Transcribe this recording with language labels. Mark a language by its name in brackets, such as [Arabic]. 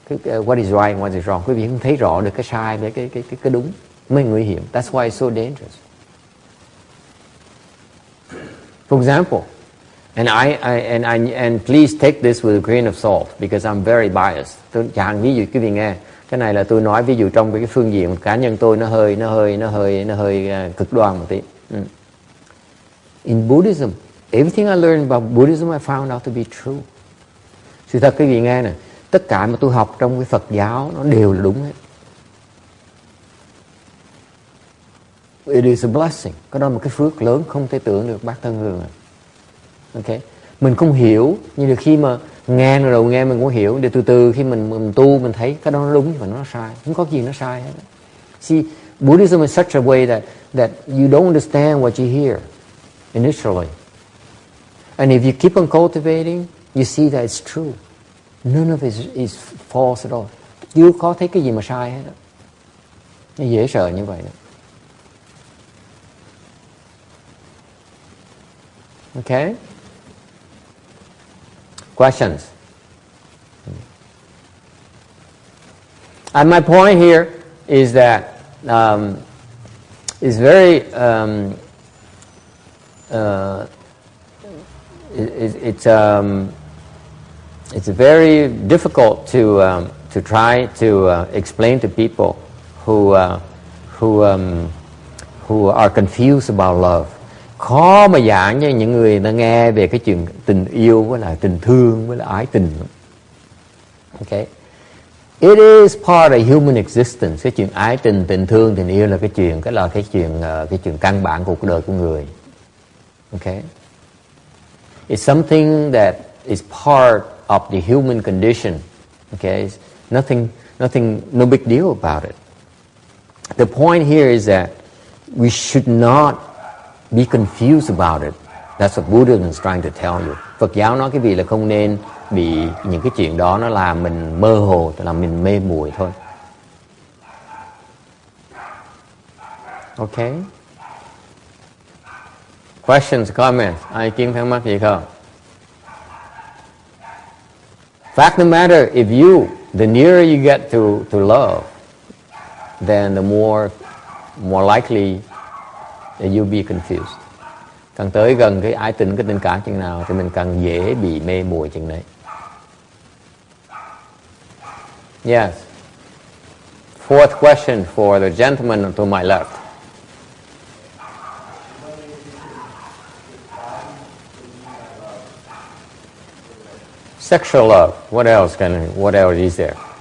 [English] What is right and what is wrong. [Vietnamese] Quý vị không thấy rõ được cái sai với cái đúng. Mới nguy hiểm. [English] That's why it's so dangerous. For example, and please take this with a grain of salt because I'm very biased. [Vietnamese] Tôi chẳng ví dụ quý vị nghe. Cái này là tôi nói ví dụ trong cái phương diện cá nhân tôi nó hơi cực đoan một tí. [English] In Buddhism, everything I learned about Buddhism I found out to be true. [Vietnamese] Sự thật quý vị nghe nè, tất cả mà tôi học trong cái Phật giáo nó đều là đúng hết. [English] It is a blessing. [Vietnamese] Cái đó là một cái phước lớn không thể tưởng được, bác Thân Hương ạ. Okay. Mình không hiểu, nhưng được khi mà nghe rồi đầu nghe mình cũng hiểu, để từ từ khi mình tu mình thấy cái đó nó đúng và nó sai, không có gì nó sai hết. [English] See, Buddhism is such a way that you don't understand what you hear initially, and if you keep on cultivating, you see that it's true. None of it is false at all. [Vietnamese] Chưa có thấy cái gì mà sai hết. Nó dễ sợ như vậy đó. [English] Okay? Questions? And my point here is that it's very it's very difficult to try to explain to people who are confused about love. [Vietnamese] Khó mà giảng cho những người ta nghe về cái chuyện tình yêu với lại tình thương với lại ái tình. [English] Okay. It is part of human existence. [Vietnamese] Cái chuyện ái tình, tình thương, tình yêu là cái chuyện căn bản của cuộc đời của người. [English] Okay. It's something that is part of the human condition. Okay. It's no big deal about it. The point here is that we should not be confused about it. That's what Buddhism is trying to tell you. [Vietnamese] Phật giáo nói cái gì là không nên bị những cái chuyện đó nó làm mình mơ hồ, làm mình mê muội thôi. [English] Okay. Questions, comments? [Vietnamese] Ai kiến thắc mắc gì không? [English] Fact of the matter, the nearer you get to love, then the more likely that you'll be confused. [Vietnamese] Càng tới gần cái ái tình, cái tình cảm chừng nào thì mình càng dễ bị mê muội chừng đấy. [English] Yes. Fourth question for the gentleman to my left. Sexual love. What else is there?